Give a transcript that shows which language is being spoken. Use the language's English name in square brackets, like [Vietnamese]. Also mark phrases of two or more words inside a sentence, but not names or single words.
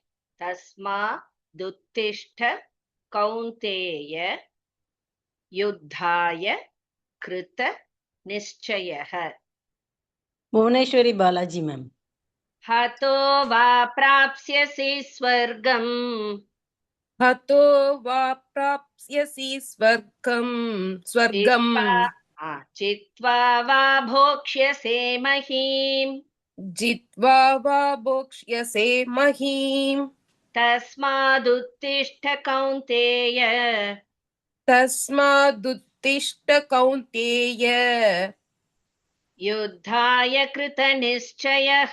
[Sanskrit] तस्मा दुत्तिष्ठ कौन्तेय युद्धाय कृत निश्चयः. [Tamil] புவனேஸ்வரி பாலாஜி மேம். [Sanskrit] हतो वा प्राप्स्यसि स्वर्गम् हतो वा प्राप्स्यसि स्वर्गम् जित्वा वा भोक्ष्यसे महीम् जित्वा वा भोक्ष्यसे महीम् तस्मादुत्तिष्ठ कौन्तेय तस्मादुत्तिष्ठ कौन्तेय युद्धाय कृतनिश्चयः